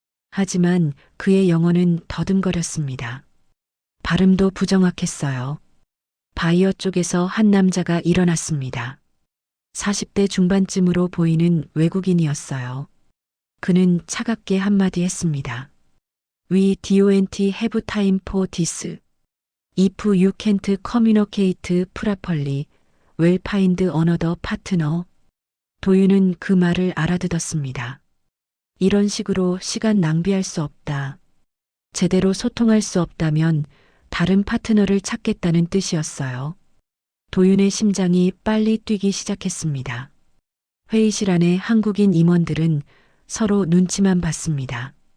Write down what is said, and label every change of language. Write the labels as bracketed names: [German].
[Korean] 하지만 그의 영어는 더듬거렸습니다. 발음도 부정확했어요. 바이어 쪽에서 한 남자가 일어났습니다. 40대 중반쯤으로 보이는 외국인이었어요. 그는 차갑게 한마디 했습니다. [English] We don't have time for this. If you can't communicate properly, we'll find another partner. [Korean] 도윤은 그 말을 알아듣었습니다. 이런 식으로 시간 낭비할 수 없다. 제대로 소통할 수 없다면 다른 파트너를 찾겠다는 뜻이었어요. 도윤의 심장이 빨리 뛰기 시작했습니다. 회의실 안에 한국인 임원들은 서로 눈치만 봤습니다.